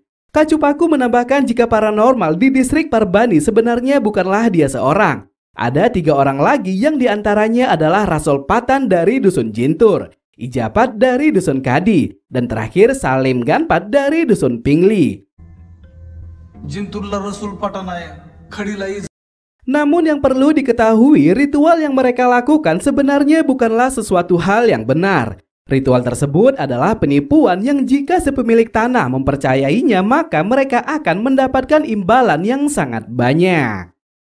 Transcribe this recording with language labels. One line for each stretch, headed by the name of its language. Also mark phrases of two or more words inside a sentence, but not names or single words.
Indonesian: Kacupaku menambahkan jika paranormal di distrik Parbani sebenarnya bukanlah dia seorang. Ada 3 orang lagi yang diantaranya adalah Rasul Patan dari Dusun Jintur, Ijapat dari Dusun Kadi, dan terakhir Salim Ganpat dari Dusun Pingli.
Marathi: जिंतूरला रसूल पठाण आहे, खडीला
Indonesian: Namun yang perlu diketahui, ritual yang mereka lakukan sebenarnya bukanlah sesuatu hal yang benar. Ritual tersebut adalah penipuan yang jika sepemilik tanah mempercayainya, maka mereka akan mendapatkan imbalan yang sangat banyak.